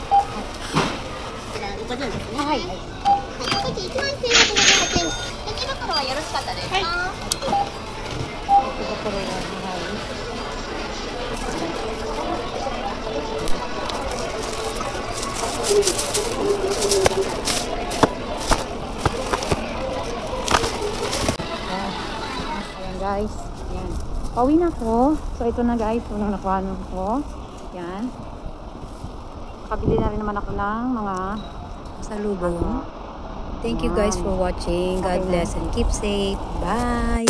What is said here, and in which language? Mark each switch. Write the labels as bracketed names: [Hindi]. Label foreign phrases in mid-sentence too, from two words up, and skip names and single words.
[Japanese] こちら50円ですね。はい。こっち1万1158円。レジ袋はよろしかったですか？はい。レジ袋は [Filipino] guys, yan. Pauwi na ako. So, ito na guys. Unang nakuha ko. Yan. Nakabili na rin naman ako ng mga salubong. [English] Thank you guys for watching. God bless and keep safe. Bye!